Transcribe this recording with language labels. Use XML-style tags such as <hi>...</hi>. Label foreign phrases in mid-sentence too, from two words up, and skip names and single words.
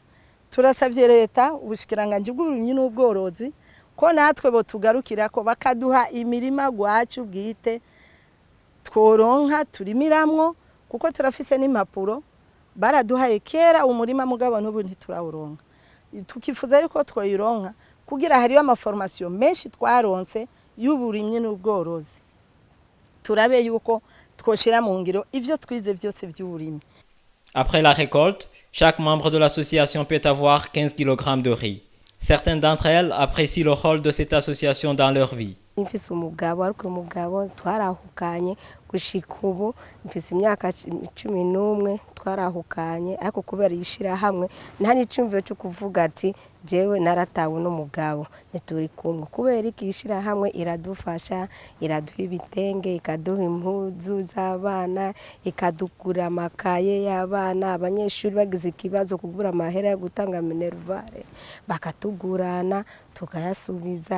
<rn>Turasabye leta ubushikiranganje bw'uburimyi n'ubworozi ko natwe bo tugarukira ko bakaduha imirima gwacu bwite tworonka turimiramwo kuko turafise n'impapuro baraduhaye kera umurima mugabo n'ubu ntiturawuronka. Tukifuza yuko twoyironka kugira hariyo amaformation menshi twaronse y'uburimyi n'ubworozi. Turabe yuko twoshira mu ngiro ivyo twize byose by'uburimyi.</rn> <fr>Après la récolte, chaque membre de l'association peut avoir 15 kg de riz. Certaines d'entre elles apprécient le rôle de cette association dans leur vie.</fr> <rn>Mfise umugabo ariko umugabo twarahukanye gushika ubu mfise imyaka 11 twarahukanye ariko kubera yishira hamwe nta nicumvyo cyo kuvuga ati jewe naratawe n'umugabo nituri kumwe kubera ikishira hamwe iradufasha iraduha ibitenge ikaduha impuzu z'abana ikadugura amakaye y'abana abanyeshuri bagize ikibazo kugura amahera yo gutanga minervare bakatugurana tukayasubiza.</rn>